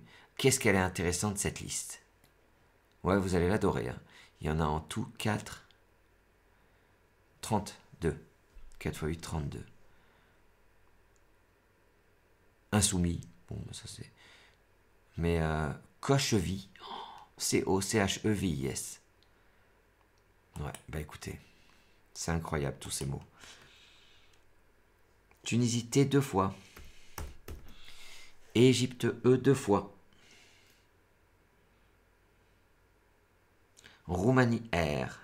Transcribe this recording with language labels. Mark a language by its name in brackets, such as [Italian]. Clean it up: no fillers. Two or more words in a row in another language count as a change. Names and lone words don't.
[French] Qu'est-ce qu'elle est intéressante cette liste? Ouais, vous allez l'adorer. Hein. Il y en a en tout 4, 32. 4 x 8, 32. Insoumis, bon, ça c'est. Mais Cochevie, C-O-C-H-E-V-I-S. Ouais, bah écoutez, c'est incroyable tous ces mots. Tunisie T 2 fois. Égypte E 2 fois. Roumanie R.